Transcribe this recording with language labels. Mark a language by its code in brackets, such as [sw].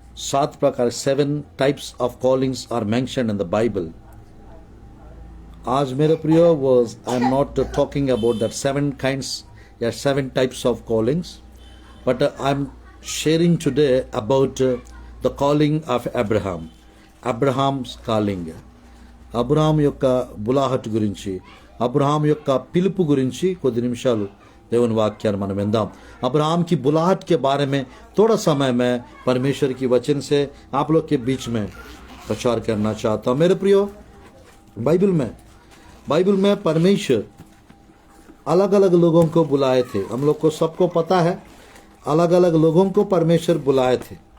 [en] 7 प्रकार, 7 types of callings are mentioned in the Bible. [hi] आज मेरे प्रियो, [en] I am not talking about that 7 kinds या 7 types of callings, but I am sharing today about the calling of Abraham. [te] Abraham's calling, Abraham యొక్క బులాహట్ గురించి, Abraham యొక్క పిలుపు గురించి కొద్ది నిమిషాలు దేవుని వాక్యాన్ని మనం విందాం। [hi] अब्राहम की बुलाहट के बारे में थोड़ा समय मैं परमेश्वर की वचन से आप लोग के बीच में प्रचार करना चाहता हूँ। मेरे प्रियो, बाइबल में परमेश्वर अलग अलग लोगों को बुलाए थे। हम लोग को सबको पता है, अलग अलग लोगों को परमेश्वर बुलाए थे।